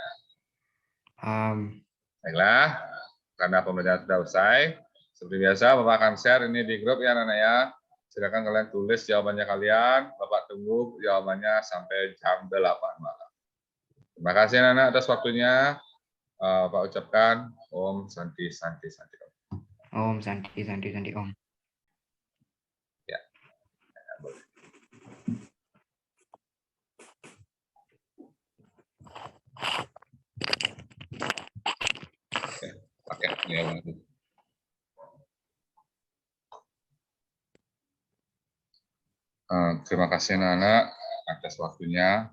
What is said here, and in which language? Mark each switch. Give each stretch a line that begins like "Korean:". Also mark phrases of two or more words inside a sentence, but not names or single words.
Indonesian: Baiklah, karena pembelajaran sudah usai. Seperti biasa Bapak akan share ini di grup ya anak-anak ya. Silakan kalian tulis jawabannya kalian. Bapak tunggu jawabannya sampai jam 8 malam. Terima kasih anak-anak atas waktunya. Pak ucapkan Om Santi Santi Santi.
Sanskrit: Om Santi Santi Santi Om.
Indonesian: Ya. Oke, pakai ini. Terima kasih anak-anak atas waktunya.